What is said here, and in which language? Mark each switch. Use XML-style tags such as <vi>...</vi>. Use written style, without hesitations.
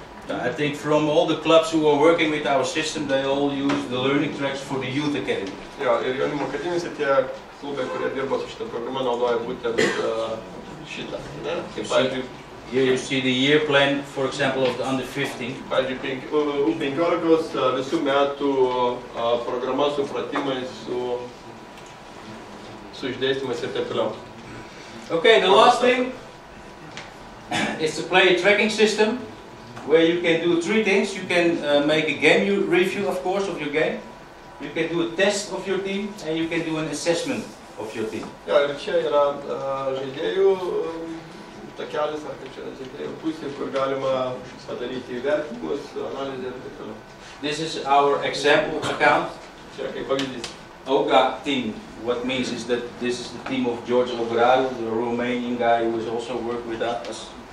<en>I think from all the clubs who are working with our system, they all use the learning tracks for the youth academy.</en> <lt>Ja, ir jaunimo akademijose tie klubai, kurie dirba su šitą programą, naudoja būtent šitą. Kaip pavyzdžiui,</lt> <en>here you see the year plan, for example, of the under 15.</en> <lt>Pavyzdžiui, U15 visų metų programa su pratimais, su išdėstymais ir taip toliau.</lt> <en>Okay, the last thing is to play a tracking system where you can do 3 things. You can make a game review, of course, of your game. You can do a test of your team, and you can do an assessment of your team.</en> <lt>Ja, ir čia yra žaidėjų takelis, ar kaip čia žaidėjų pusė, kur galima padaryti įvertinimus, analizę ir taip toliau.</lt> <en>This is our example account.</en> <lt>Čia kaip pavyzdys.</lt> <en>OGA team. What means is that this is the team of George Ladru, the Romanian guy who has also worked with us.</en>